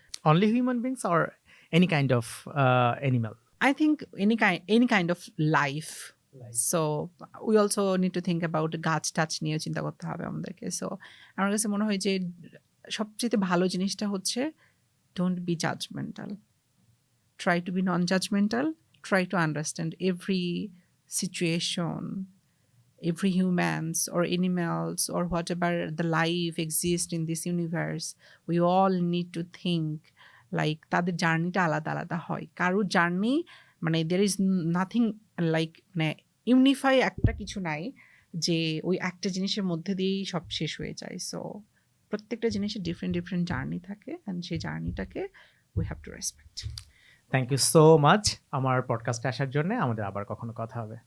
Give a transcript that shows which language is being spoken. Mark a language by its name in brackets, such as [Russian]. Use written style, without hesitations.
[English] Only human beings or any kind of animal? I think any kind of life. So we also need to think about [Bangla] গাছ টাছ নিয়ে চিন্তা করতে হবে আমাদেরকে। সো আমার কাছে মনে হয় যে সবচেয়ে ভালো জিনিসটা হচ্ছে [English] don't be judgmental. Try to be non-judgmental. Try to understand every situation, every humans or animals or whatever the life exists in this universe. We all need to think like [Bangla] তাদের জার্নিটা আলাদা আলাদা হয়। কারো জার্নি মানে [English] there is nothing like [Bangla] মানে unify একটা কিছু নাই যে ওই একটা জিনিসের মধ্যে দিয়েই সব শেষ হয়ে যায়। সো প্রত্যেকটা জিনিসের ডিফারেন্ট জার্নি থাকে অ্যান্ড সেই জার্নিটাকে [English] we have to respect. Thank you so much [Bangla] আমার পডকাস্টে আসার জন্য। আমাদের আবার কখনো কথা হবে।